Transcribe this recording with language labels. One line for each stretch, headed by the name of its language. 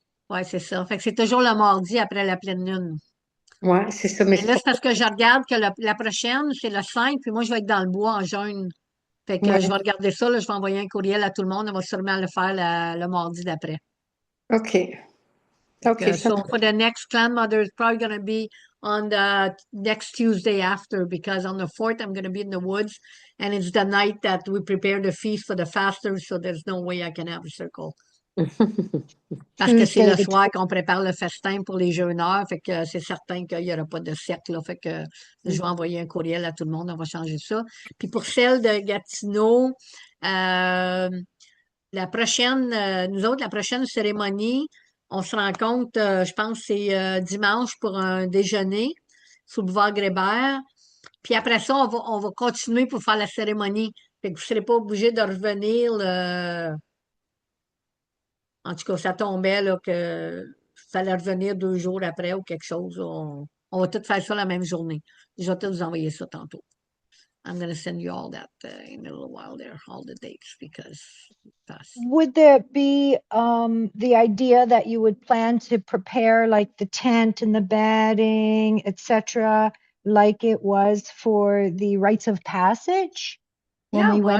French: Ouais, c'est ça. Fait que c'est toujours le mardi après la pleine lune. Ouais, c'est ça. Mais Et là, c'est parce que je regarde que la prochaine, c'est le 5, puis moi, je vais être dans le bois en jeûne. Fait que je vais regarder ça, là, je vais envoyer un courriel à tout le monde. On va sûrement le faire le mardi d'après. OK. OK.
English: So for the next clan mother, it's probably going to be on the next Tuesday after, because on the 4th, I'm going to be in the woods, and it's the night that we prepare the feast for the fasters, so there's no way I can have a circle.
French: Parce que c'est le soir qu'on prépare le festin pour les jeûneurs, fait que c'est certain qu'il n'y aura pas de cercle, là, fait que je vais envoyer un courriel à tout le monde, on va changer ça. Puis pour celle de Gatineau, la prochaine cérémonie, on se rencontre, je pense, c'est dimanche pour un déjeuner sous le boulevard Grébert. Puis après ça, on va continuer pour faire la cérémonie. Fait que vous ne serez pas obligé de revenir. En tout cas, ça tombait là, que fallait revenir 2 jours après ou quelque chose. On va tout faire ça la même journée. Je vais tout vous envoyer ça tantôt.
English: I'm going to send you all that in a little while there, all the dates, because would there be the idea that you would plan to prepare like the tent and the bedding, etc., like it was for the rites of passage when we went